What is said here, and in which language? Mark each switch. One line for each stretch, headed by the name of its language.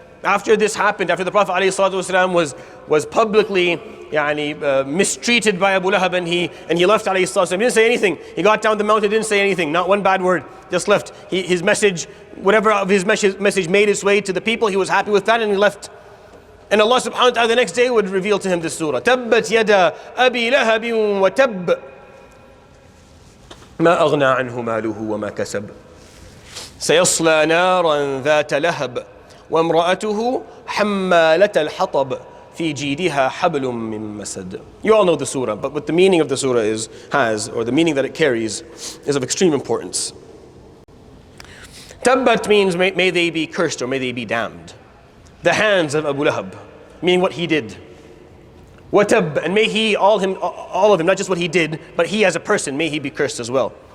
English: After this happened, after the Prophet ﷺ was publicly mistreated by Abu Lahab, and he left ﷺ, he didn't say anything. He got down the mountain, didn't say anything, not one bad word, just left. His message, whatever of his message made its way to the people, he was happy with that and he left. And Allah subhanahu wa ta'ala the next day would reveal to him this surah.
Arabic: تَبَّتْ يَدَا أَبِي لَهَبٍ وَتَبَّ مَا أَغْنَى عَنْهُ مَالُهُ وَمَا كَسَبَ سَيَصْلَى نَارًا ذَاتَ لَهَبٍ وَامْرَأَتُهُ حَمَّالَةَ الْحَطَبِ في جيدها حبل من مسد.
English: You all know the surah, but what the meaning of the surah or the meaning that it carries is of extreme importance. Tabbat means may they be cursed or may they be damned. The hands of Abu Lahab, meaning what he did. Watab, and may he, all of him, not just what he did, but he as a person, may he be cursed as well.